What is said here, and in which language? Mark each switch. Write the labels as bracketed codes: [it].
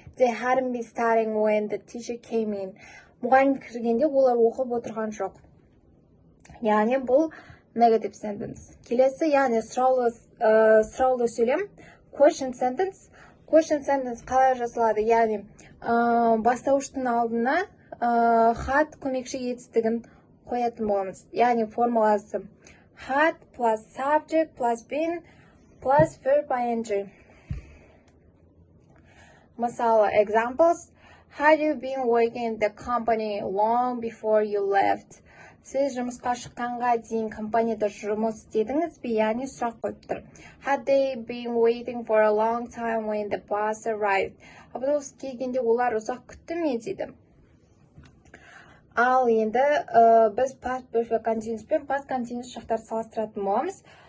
[en] They hadn't been studying when the teacher came in. [kk] Мұғалім кіргенде олар оқып отырған жоқ. Яғни бұл negative sentence. Келесі, яғни сұраулы сөйлем, question sentence. Question sentence қалай жасалады? Яғни бастауыштың алдына had көмекші етістігін қоятын боламыз. Яғни формуласы had plus subject plus been plus verb ing. Мысалы, examples. [en] Had you been working in the company long before you left? [kk] Сіз жұмысқа шыққанға дейін компанияда жұмыс істедіңіз бе? Яғни сұрақ қойып тұр. [en] Had they been waiting for a long time when the bus arrived? [kk] Автобус келгенде олар ұзақ күтті ме дейді. Ал енді біз past perfect continuous пен past continuous шақтарды салыстыратын боламыз.